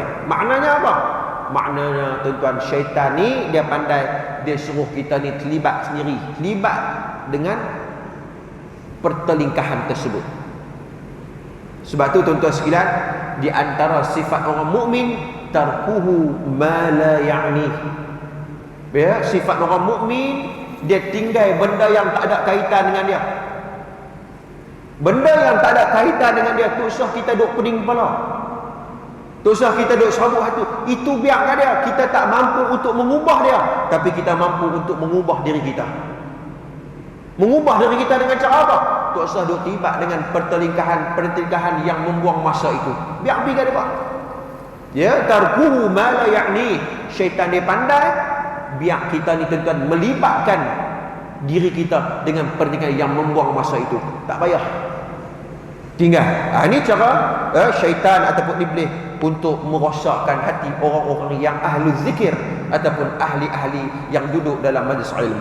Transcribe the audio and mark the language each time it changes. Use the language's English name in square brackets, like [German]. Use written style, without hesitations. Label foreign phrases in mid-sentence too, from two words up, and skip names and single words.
[Malay] Maknanya apa? Maknanya tuan-tuan, syaitan ni dia pandai, dia suruh kita ni terlibat sendiri, terlibat dengan pertelingkahan tersebut. Sebab tu tuan-tuan sekalian, di antara sifat orang mukmin, [Arabic] تركه ما لا يعني. [Malay] Ya, sifat orang mukmin, dia tinggal benda yang tak ada kaitan dengan dia. Benda yang tak ada kaitan dengan dia, tu usah kita duk pening kepala, tu usah kita duk serabut hati. Itu biarkan dia. Kita tak mampu untuk mengubah dia, tapi kita mampu untuk mengubah diri kita. Mengubah diri kita dengan cara apa? Tak usah duk terlibat dengan pertelingkahan yang membuang masa itu. Biar pergi dia buat. Ya, [Arabic] تركه ما لا يعني. [Malay] Syaitan dia pandai, biar kita ni tuan-tuan melibatkan diri kita dengan pertelingkahan yang membuang masa itu. Tak payah, tinggal. Ini cara syaitan ataupun iblis untuk merosakkan hati orang-orang yang ahli zikir ataupun ahli-ahli yang duduk dalam majlis ilmu.